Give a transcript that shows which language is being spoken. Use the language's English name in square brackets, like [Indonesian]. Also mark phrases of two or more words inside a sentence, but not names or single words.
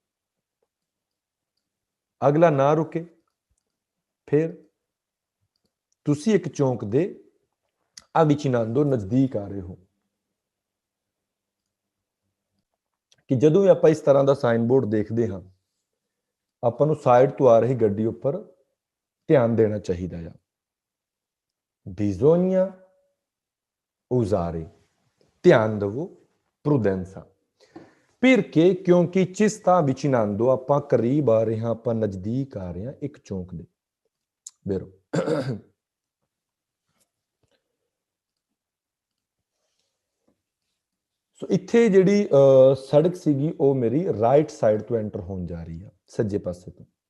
[Punjabi] ਅਗਲਾ ਨਾ ਰੁਕੇ, ਫਿਰ ਤੁਸੀਂ ਇੱਕ ਚੌਂਕ ਦੇ avvicinando ਨਜ਼ਦੀਕ ਆ ਰਹੇ ਹੋ। ਕਿ ਜਦੋਂ ਵੀ ਆਪਾਂ ਇਸ ਤਰ੍ਹਾਂ ਦਾ [English] sign board [Punjabi] ਦੇਖਦੇ ਹਾਂ, ਆਪਾਂ ਨੂੰ ਸਾਈਡ ਤੋਂ ਆ ਰਹੀ ਗੱਡੀ ਉੱਪਰ ਧਿਆਨ ਦੇਣਾ ਚਾਹੀਦਾ ਆ। [Italian] bisogna usare, [Punjabi] ਧਿਆਨ ਦਿਵੋ, [Italian] prudenza। perché, ਕਿਉਂਕਿ ci sta avvicinando, [Punjabi] ਆਪਾਂ ਕਰੀਬ ਆ ਰਹੇ ਹਾਂ, ਆਪਾਂ ਨਜ਼ਦੀਕ ਆ ਰਹੇ ਹਾਂ ਇੱਕ ਚੌਂਕ ਦੇ। ਬੇਰੋ ਸੋ ਇੱਥੇ ਜਿਹੜੀ ਸੜਕ ਸੀਗੀ ਉਹ ਮੇਰੀ [English] right side [Punjabi] ਤੋਂ ਐਂਟਰ ਹੋਣ ਜਾ ਰਹੀ ਆ, ਸੱਜੇ ਪਾਸੇ ਤੋਂ।